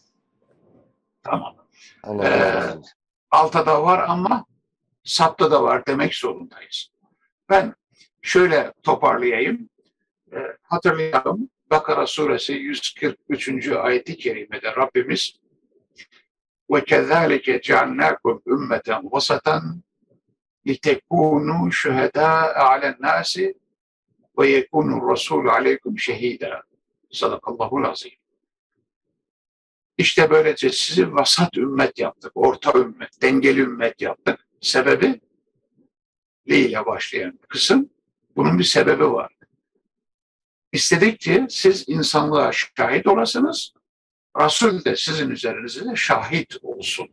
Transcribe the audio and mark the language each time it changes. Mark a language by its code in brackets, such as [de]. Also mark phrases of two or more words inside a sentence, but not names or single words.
[tr] Tamam. Allah razı olsun. Altta da var ama sapta da var demek zorundayız. Ben şöyle toparlayayım. Hatırlayalım. Bakara suresi 143. ayeti kerimede Rabbimiz [ar] وَكَذَٰلِكَ جَعَلْنَاكُمْ اُمَّةً وَسَطًا لِتَكُونُوا شُهَدَاءَ عَلَى النَّاسِ وَيَكُونُ الرَّسُولُ عَلَيْكُمْ شَهِيدًا. صدق الله العظيم. [tr] İşte böylece sizi vasat ümmet yaptık, orta ümmet, dengeli ümmet yaptık. Sebebi ile başlayan kısım, bunun bir sebebi var. İstedik ki siz insanlığa şahit olasınız, Resul de sizin üzerinizde şahit olsun.